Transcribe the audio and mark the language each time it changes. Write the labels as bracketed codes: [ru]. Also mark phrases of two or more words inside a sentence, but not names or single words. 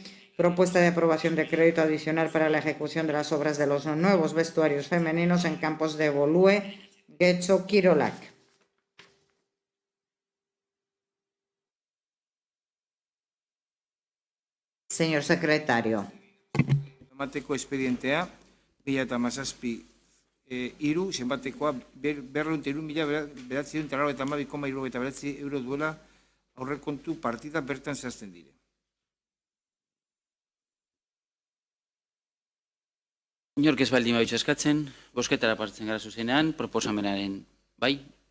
[es] Propuesta de aprobación de crédito adicional para la ejecución de las obras de los nuevos vestuarios femeninos en campos de Bolue, Getxo, Kirolak. Señor secretario. [eu] Zenbateko espedientea, 2017 zenbatekoa 203.992,79 euro duela aurrekontu partida bertan zehazten dire. Inork ez baldin baditzu eskatzen, bozketara partzen gara zuzenean, proposamenaren bai.